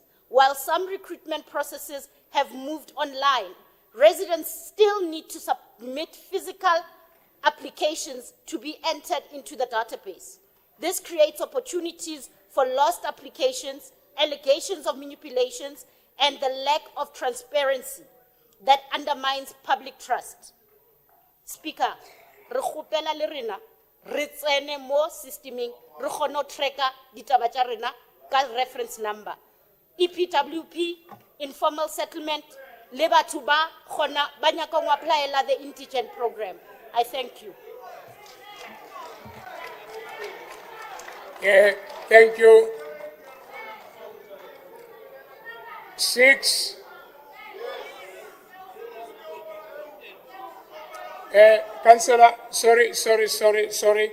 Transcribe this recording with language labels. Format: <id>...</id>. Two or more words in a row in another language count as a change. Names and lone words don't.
<en>While some recruitment processes have moved online, residents still need to submit physical applications to be entered into the database. This creates opportunities for lost applications, allegations of manipulations, and the lack of transparency that undermines public trust. Speaker,</en> <nso>re kgopela le rena, re tsene mo systeming, re kgone tracker ditaba tša rena ka</nso> <en>reference number. EPWP, informal settlement,</en> <nso>le batho ba kgona ba nyaka go applyela</nso> <en>the indigent program. I thank you. Thank you. 6. Councillor, sorry.</en>